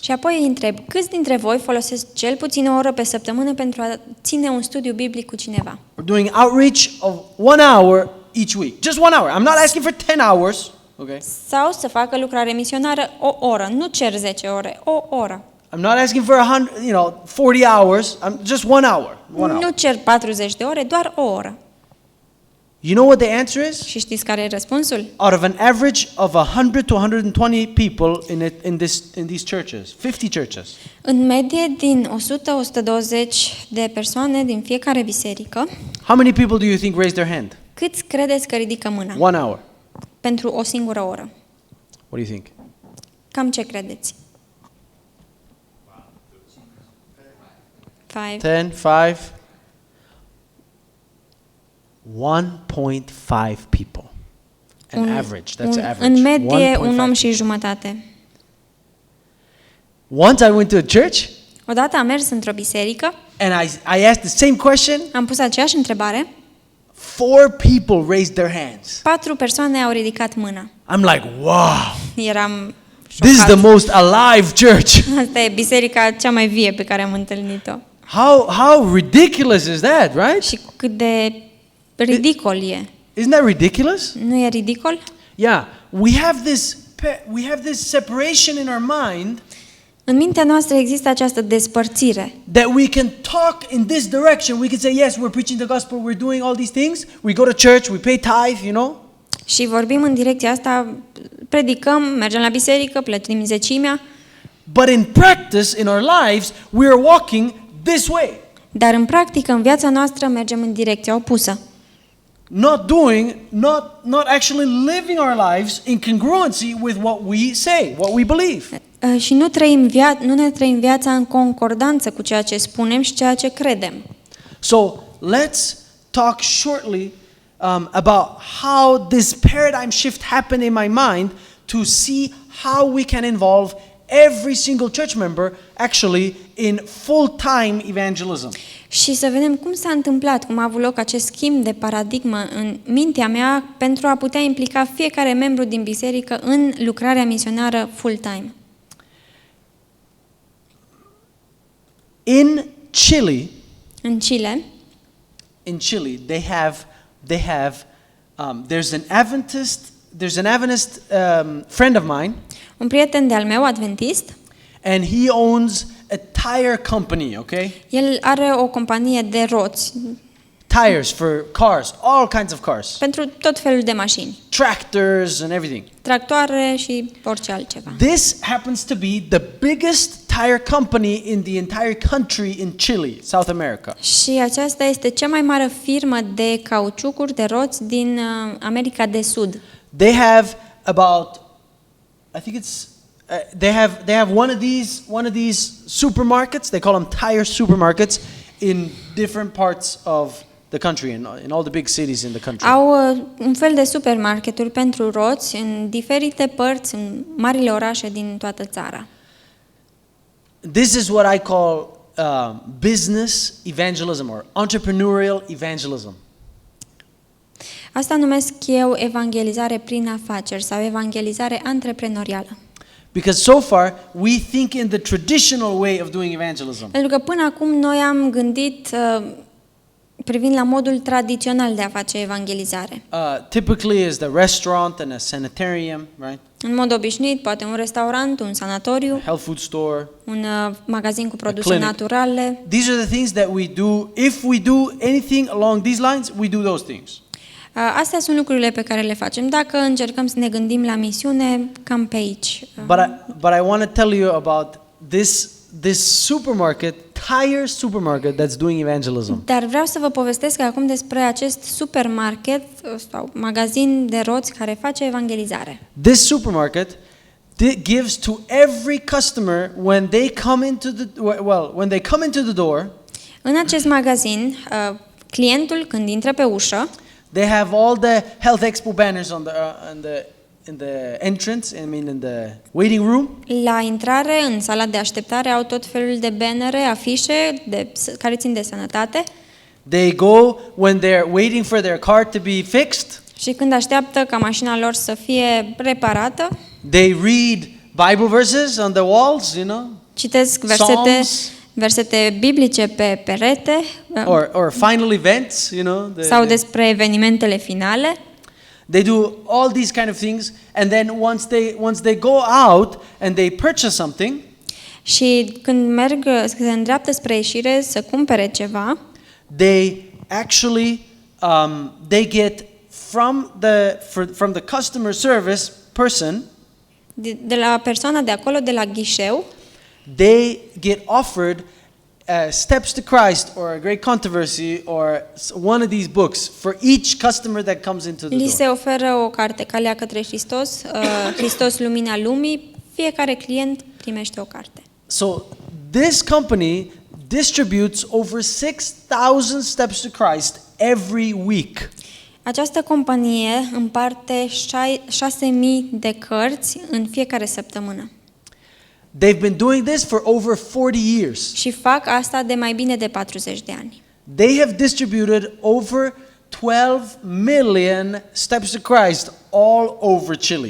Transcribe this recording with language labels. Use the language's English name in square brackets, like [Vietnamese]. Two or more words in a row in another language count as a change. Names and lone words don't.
[Romanian] Și apoi îi întreb, câți dintre voi folosesc cel puțin o oră pe săptămână pentru a ține un studiu biblic cu cineva? [English] We're doing outreach of 1 hour each week. Just 1 hour. I'm not asking for 10 hours. Okay. [Romanian] Sau să facă lucrare misionară o oră, nu cer 10 ore, o oră. [English] I'm not asking for 40 hours. I'm just 1 hour. [Romanian] Nu cer 40 de ore, doar o oră. [English] You know what the answer is? [Romanian] Și știți care e răspunsul? [English] Out of an average of 100 to 120 people in these churches, 50 churches. [Romanian] În medie din 100-120 de persoane din fiecare biserică. [English] How many people do you think raised their hand? [Romanian] Câți credeți că ridică mâna? [English] 1 hour. [Romanian] Pentru o singură oră. [English] What do you think? [Romanian] Cam ce credeți? 5. [English] 10, 5. 1.5 people. Average. That's average. [Romanian] În medie, un om și jumătate. [English] Once I went to a church. [Romanian] Odată am mers într-o biserică. [English] And I asked the same question. [Romanian] Am pus aceeași întrebare. [English] 4 people raised their hands. [Romanian] 4 persoane au ridicat mâna. [English] I'm like, wow. [Romanian] Eram șocat. [English] This is the most alive church. [Romanian] Asta e biserica cea mai vie pe care am întâlnit-o. [English] How ridiculous is that, right? [Romanian] Și cât de ridicol e. [English] Isn't that ridiculous? [Romanian] Nu e ridicol? [English] Yeah, we have this separation in our mind. [Romanian] În mintea noastră există această despărțire. [English] That we can talk in this direction. We can say, yes, we're preaching the gospel, we're doing all these things. We go to church, we pay tithe, [Romanian] Și vorbim în direcția asta, predicăm, mergem la biserică, plătim zecimea. [English] But in practice, in our lives, we are walking this way. [Romanian] Dar în practică, în viața noastră, mergem în direcția opusă. [English] Not actually living our lives in congruency with what we say, what we believe. [Romanian] Și nu ne trăim viața în concordanță cu ceea ce spunem și ceea ce credem. [English] So let's talk shortly about how this paradigm shift happened in my mind to see how we can involve every single church member actually in full-time evangelism. [Romanian] Și să vedem cum s-a întâmplat, cum a avut loc acest schimb de paradigmă în mintea mea pentru a putea implica fiecare membru din biserică în lucrarea misionară full-time. [English] In Chile, [Romanian] În Chile, [English] there's an Adventist friend of mine, [Romanian] un prieten de-al meu, adventist, [English] and he owns a tire company, okay? [Romanian] el are o companie de roți [English] Tires for cars, all kinds of cars. [Romanian] pentru tot felul de mașini, [English] Tractors and everything. [Romanian] tractoare și orice altceva. [English] This happens to be the biggest tire company in the entire country in Chile, South America. [Romanian] Și aceasta este cea mai mare firmă de cauciucuri, de roți din America de Sud. [English] They have about, I think it's, they have one of these supermarkets. They call them tire supermarkets in different parts of the country, in all the big cities in the country. [Romanian] Au un fel de supermarketuri pentru roți în diferite părți, în marile orașe din toată țara. [English] This is what I call business evangelism or entrepreneurial evangelism. [Romanian] Asta numesc eu evangelizare prin afaceri sau evangelizare antreprenorială. [English] Because so far we think in the traditional way of doing evangelism. [Romanian] Pentru că până acum noi am gândit privind la modul tradițional de a face evangelizare. [English] Typically is the restaurant and a sanitarium, right? [Romanian] În mod obișnuit, poate un restaurant, un sanatoriu, [English] Health food store. [Romanian] un magazin cu produse [English] clinic. [Romanian] naturale. [English] These are the things that we do. If we do anything along these lines, we do those things. [Romanian] Astea sunt lucrurile pe care le facem. Dacă încercăm să ne gândim la misiune, cam pe aici. [English] But I want to tell you about this supermarket, tire supermarket that's doing evangelism. [Romanian] Dar vreau să vă povestesc acum despre acest supermarket sau magazin de roți care face evangelizare. [English] This supermarket gives to every customer when they come into the door. [Romanian] În acest magazin, clientul când intră pe ușă, [English] They have all the Health Expo banners in the entrance, in the waiting room. [Romanian] la intrare, în sala de așteptare, au tot felul de bannere, afișe care țin de sănătate. [English] They go when they're waiting for their car to be fixed. [Romanian] Și când așteaptă ca mașina lor să fie reparată, [English] They read Bible verses on the walls, [Romanian] citesc [English] Psalms. [Romanian] versete biblice pe perete [English] or final events, [Romanian] sau despre evenimentele finale. [English] They do all these kind of things, and then once they go out and they purchase something, [Romanian] Și când merg, se îndreaptă spre ieșire să cumpere ceva, [English] they actually they get from the customer service person, [Romanian] de la persoana de acolo, de la ghișeu, [English] they get offered Steps to Christ or A Great Controversy or one of these books for each customer that comes into the [Romanian] li [English] door. [Romanian] se oferă o carte, Calea către Hristos, Hristos lumina lumii, fiecare client primește o carte. [English] So this company distributes over 6,000 steps to Christ every week. [Romanian] Această companie împarte 6.000 de cărți în fiecare săptămână. [English] They've been doing this for over 40 years. [Romanian] Și fac asta de mai bine de 40 de ani. [English] They have distributed over 12 million steps to Christ all over Chile.